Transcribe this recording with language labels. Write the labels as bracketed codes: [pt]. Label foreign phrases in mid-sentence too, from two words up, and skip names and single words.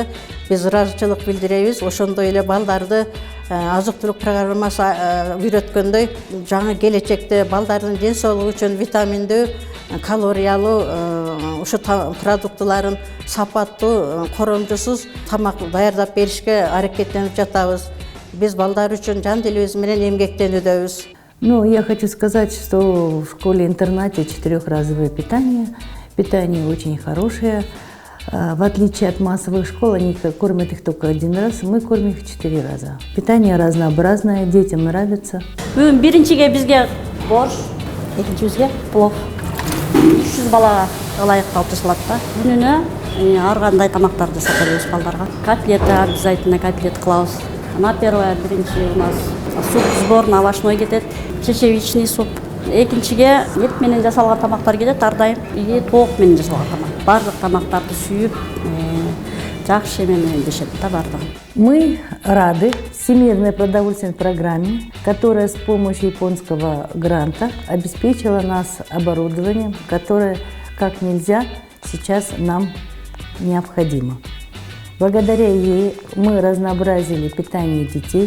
[ky] Биз ыраазычылык билдиребиз. Ошондой эле балдарды азык-түлүк программасы үйрөткөндөй, жаңы келечекте балдардын ден соолугу үчүн витаминдүү, калориялуу ушу продуктыларын сапаттуу, коромчусуз тамак даярдап беришке аракеттенип жатабыз. Биз балдар үчүн жан дилибиз менен эмгектенүүдөбүз. [ru] Ну, я хочу сказать, что в школе-интернате 4-разовое питание. Питание очень хорошее. В отличие от массовых школ, они кормят их только 1 раз, мы кормим их 4 раза. Питание разнообразное, детям нравится. [ky] Биринчиге бизге борщ, экинчибизге плов. 300 балага ылайык кылып жасалат да. Күнүнө ар кандай тамактарды жасап беребиз балдарга. [ru] Котлета, обязательно котлет кылабыз. На первое биринчи у нас суп сборный овощной кетет, чечевичный суп. [ky] Экинчиге эт менен жасалган тамактар кетет, ар дайым. И тоок менен жасалган тамак. Бардык тамактарды сүйүп, жакшы менен дешет да бардыгы. [ru] Мы рады Всемирной продовольственной программе, которая с помощью японского гранта обеспечила нас оборудованием, которое как нельзя сейчас нам необходимо. Благодаря ей мы разнообразили питание детей.